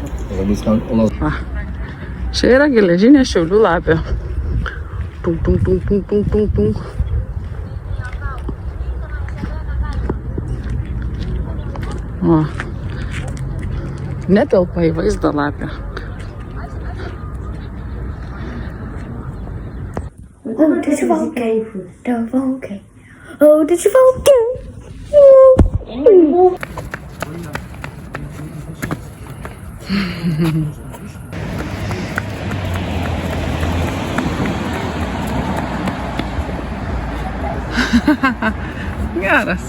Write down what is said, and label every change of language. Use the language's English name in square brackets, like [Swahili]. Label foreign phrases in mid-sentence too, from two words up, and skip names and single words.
[Lithuanian] Labai skamba. Čia yra geležinė Šiaulių lapė. Pum, pum, pum, pum, pum, pum, pum. O. Netelpa į vaizdą lapę. [English] Oh, did you okay? Don't okay. Oh, did you okay? [Lithuanian] Geras.